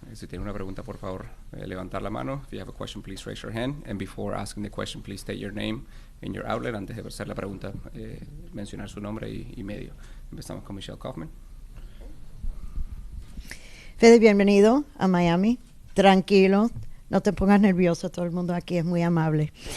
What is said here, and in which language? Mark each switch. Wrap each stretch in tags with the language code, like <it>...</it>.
<es>Si tiene una pregunta, por favor, levantar la mano.</es> <en>If you have a question, please raise your hand. And before asking the question, please state your name and your outlet.</en> <es>Antes de hacer la pregunta, mencionar su nombre y medio. Empezamos con Michelle Kaufman. Fede, bienvenido a Miami. Tranquilo, no te pongas nervioso, todo el mundo aquí es muy amable.</es>